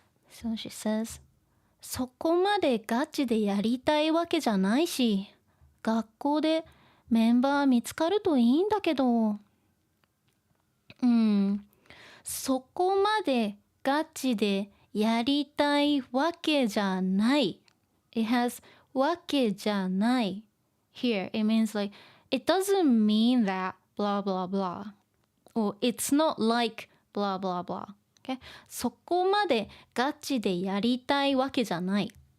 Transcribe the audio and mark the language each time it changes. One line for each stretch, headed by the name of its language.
English: So she says,
Japanese: そこまでガチでやりたいわけじゃないし、学校でメンバー見つかるといいんだけど。そこまでガチでやりたいわけじゃない。
English: It has
Japanese: わけじゃない
English: here. It means like, it doesn't mean that blah blah blah. Or it's not like blah blah blah. Okay?
Japanese: そこまでガチでやりたいわけじゃない。